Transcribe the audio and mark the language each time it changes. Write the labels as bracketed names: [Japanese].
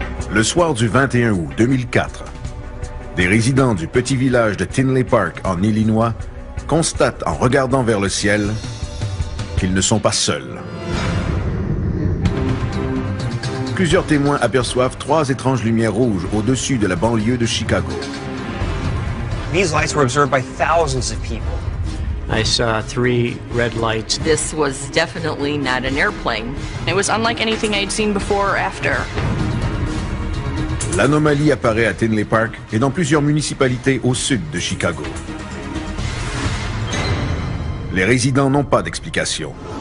[French] Le soir du 21 août 2004, des résidents du petit village de Tinley Park en Illinois constatent en regardant vers le ciel qu'ils ne sont pas seuls. Plusieurs témoins aperçoivent 3 étranges lumières rouges au-dessus de la banlieue de Chicago. [English] These lights were observed by thousands of people. I saw 3 red lights. This was definitely not an airplane. It was unlike anything I'd seen before or after. [French] L'anomalie apparaît à Tinley Park et dans plusieurs municipalités au sud de Chicago. Les résidents n'ont pas d'explication.